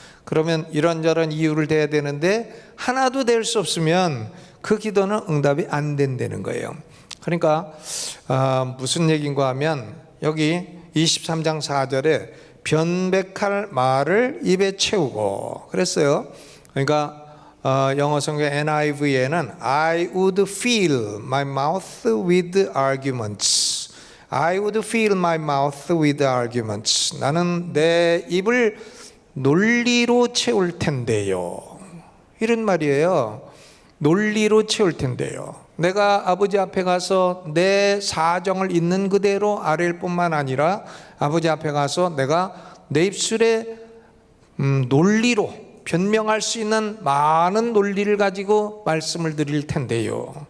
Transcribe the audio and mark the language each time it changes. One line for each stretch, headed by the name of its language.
Korean: 그러면 이런저런 이유를 대야 되는데 하나도 될 수 없으면 그 기도는 응답이 안 된다는 거예요. 그러니까 무슨 얘기인가 하면 여기 23장 4절에 변백할 말을 입에 채우고 그랬어요. 그러니까 영어 성경 NIV에는
English: I would fill my mouth with arguments. I would fill my mouth with arguments.
Korean: 나는 내 입을 논리로 채울 텐데요. 이런 말이에요. 논리로 채울 텐데요. 내가 아버지 앞에 가서 내 사정을 있는 그대로 아뢰일 뿐만 아니라 아버지 앞에 가서 내가 내 입술에 논리로 변명할 수 있는 많은 논리를 가지고 말씀을 드릴 텐데요.